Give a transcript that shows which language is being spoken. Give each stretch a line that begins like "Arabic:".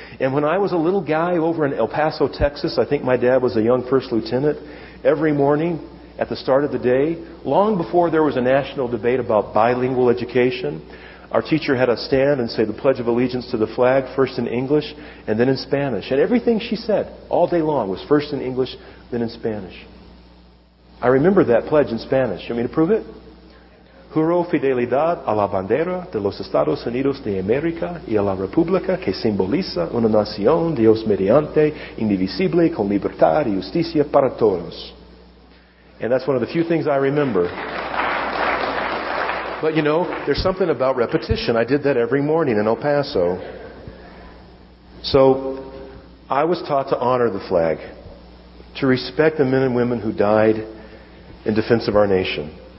English: And when I was a little guy over in El Paso, Texas, I think my dad was a young first lieutenant, every morning at the start of the day, long before there was a national debate about bilingual education, our teacher had us stand and say the Pledge of Allegiance to the flag, first in English and then in Spanish. And everything she said all day long was first in English, then in Spanish. I remember that pledge in Spanish. You want me to prove it?
Spanish: Juro fidelidad a la bandera de los Estados Unidos de América y a la República que simboliza una nación, Dios mediante, indivisible, con libertad y justicia para todos.
English: And that's one of the few things I remember. But you know, there's something about repetition. I did that every morning in El Paso. So I was taught to honor the flag. to respect the men and women who died in defense of our nation.